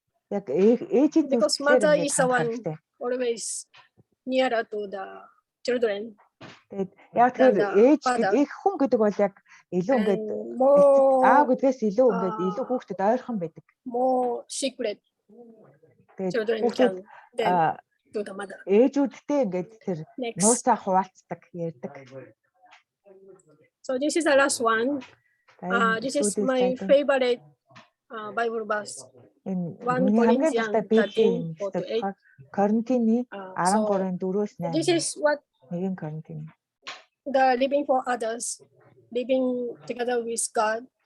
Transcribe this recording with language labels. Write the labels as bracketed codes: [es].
[en] Because mother is the one always nearer to the children. [mn] Яг тэр ээж хүн гэдэг бол яг илүү ингээд аав гэдгээс илүү ингээд илүү хүүхдэд ойрхон байдаг. [en] More secret. Children can to the mother. [mn] Ээжүүдтэй ингээд тэр нууцаа хуваалцдаг ярьдаг. [en] So this is the last one. This is my favorite Bible verse. 1 Corinthians 13:48. [mn] Коринтины 13:4-8. [en] This is what the living for others, living together with God.